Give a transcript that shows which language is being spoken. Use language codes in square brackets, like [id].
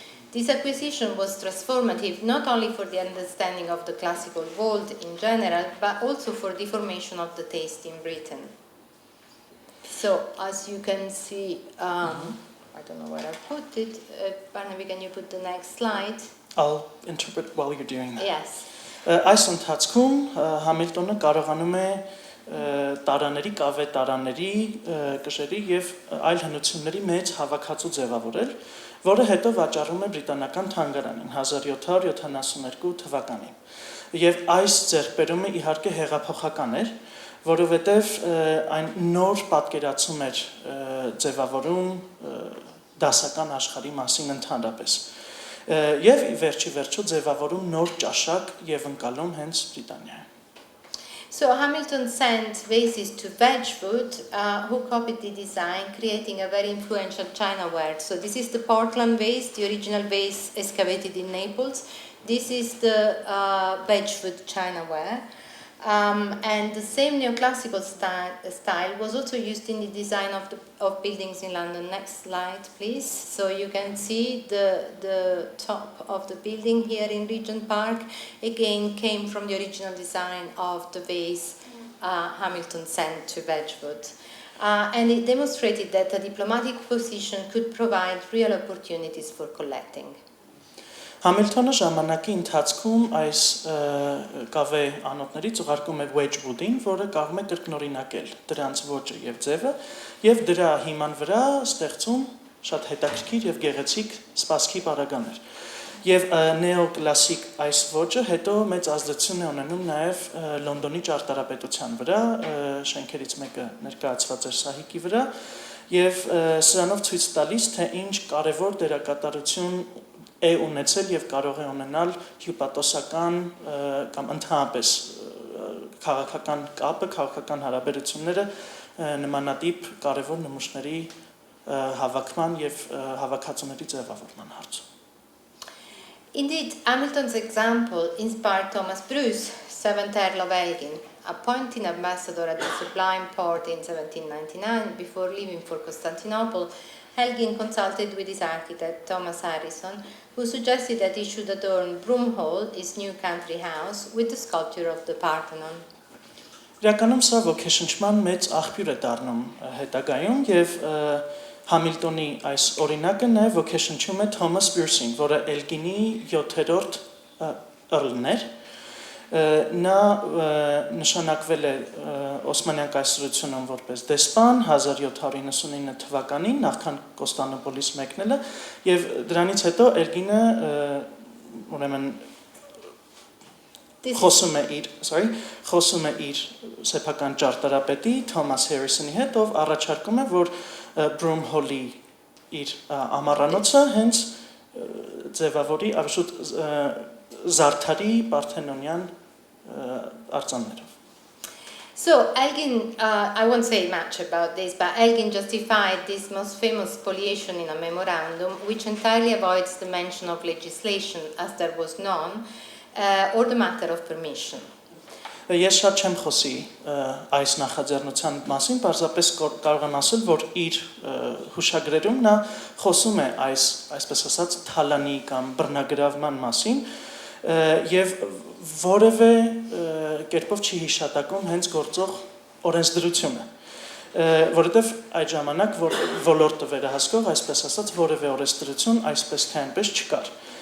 [en] This acquisition was transformative not only for the understanding of the classical world in general, but also for the formation of the taste in Britain. So, as you can see, I don't know where I put it. Barnaby, can you put the next slide? I'll interpret while you're doing that. Yes. [hy] Այս ընթացքում Համիլտոնը կարողանում է տարաների, կավե տարաների, կշերի եւ այլ հնությունների մեծ հավաքածու ձևավորել, որը հետո վաճառում է բրիտանական թանգարանին 1772 թվականին։ Եվ այս ձեռքբերումը իհարկե հեղափոխական էր, որովհետեւ այն նոր պատկերացում էր ձևավորում դասական աշխարհի մասին ընդհանրապես։ Եվ վերջի վերջո ձևավորում նոր ճաշակ եւ ընկալում հենց Բրիտանիայում։ [en] So Hamilton sent vases to Wedgwood, who copied the design, creating a very influential chinaware. So this is the Portland vase, the original vase excavated in Naples. This is the Wedgwood chinaware. And the same neoclassical style was also used in the design of buildings in London. Next slide, please. So you can see the top of the building here in Regent Park, again came from the original design of the vase Hamilton sent to Wedgwood. And it demonstrated that a diplomatic position could provide real opportunities for collecting. [hy] Համիլթոնը ժամանակի ընթացքում այս կավե անոթներից ուղարկում է Wedgwood-ին, որը կարող է կրկնօրինակել դրանց ոճը եւ ձևը, եւ դրա հիման վրա ստեղծում շատ հետաքրքիր եւ գեղեցիկ սպասքի պարագաներ։ Եվ նեոկլասիկ այս ոճը հետո մեծ ազդեցություն է ունենում նաեւ Լոնդոնի ճարտարապետության վրա, շենքերից մեկը ներկայացված է Սահիկի վրա, եւ սրանով ցույց տալիս, թե ինչ կարեւոր դերակատարություն է ունեցել եւ կարող է ունենալ հյուպատոսական կամ ընդհանրապես քաղաքական կապը, քաղաքական հարաբերությունները նմանատիպ կարևոր նմուշների հավաքման եւ հավաքածուների ձևավորման հարցում։ [en] Indeed, Hamilton's example inspired Thomas Bruce, 7th Earl of Elgin, appointed ambassador at the Sublime Porte in 1799 before leaving for Constantinople. Elgin consulted with his architect, Thomas Harrison, who suggested that he should adorn Broomhall, his new country house, with the sculpture of the Parthenon. [hy] Իրականում սա ոգեշնչման մեծ աղբյուր է դառնում հետագայում եւ Համիլտոնի այս օրինակը նաեւ ոգեշնչում է Թոմաս Բյուրսին, որը Էլգինի 7-րդ Earl-ն էր։ Նա նշանակվել է Օսմանյան կայսրությունում որպես դեսպան 1799 թվականին, նախքան Կոստանդնուպոլից մեկնելը, եւ դրանից հետո Էլգինը ուրեմն խոսում է իր սեփական ճարտարապետի Թոմաս Հարիսոնի հետ, ով առաջարկում է, որ Broomhall-ի իր ամառանոցը հենց ձևավորի ավշուտ զարդարի Պարթենոնյան արձաններով։ [en] So Elgin, I won't say much about this, but Elgin justified this most famous spoliation in a memorandum, which entirely avoids the mention of legislation, as there was none, or the matter of permission. [hy] Ես շատ չեմ խոսի այս նախաձեռնության մասին, պարզապես կարող եմ ասել, որ իր հուշագրերում նա խոսում է այսպես ասած թալանի կամ բռնագրավման մասին եւ որևէ կերպով չի հիշատակում հենց գործող օրենսդրությունը, որովհետեւ այդ ժամանակ որ ոլորտը վերահսկող այսպես ասած որևէ օրենսդրություն այսպես թե այնպես չկար։